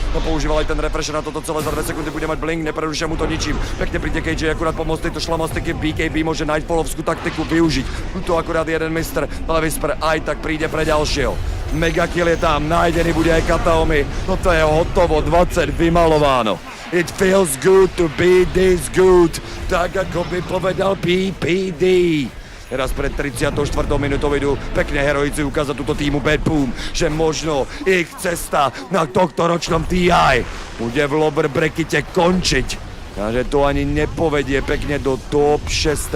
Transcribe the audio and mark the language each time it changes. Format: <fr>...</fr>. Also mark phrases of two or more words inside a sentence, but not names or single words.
<sk>No používal aj ten refresher na toto celé, za 2 sekundy bude mať blink, neprerušia mu to ničím. Pekne príde KJ akurát pomôcť tejto šlamastiky, BKB môže Nightfallovskú taktiku využiť. Tu akurát jeden mister, ale Whisper aj tak príde pre ďalšieho. Megakill je tam, nájdený bude aj Kataomi. No to je hotovo, 20 vymalováno.</sk> <en>It feels good to be this good,</en> <sk>tak ako by povedal PPD. Teraz pred 34. minútou idú pekne heroici ukázať túto týmu Bad Boom, že možno ich cesta na tohto ročnom TI bude v lower brackete končiť. Takže to ani nepovedie pekne do top 6.</sk>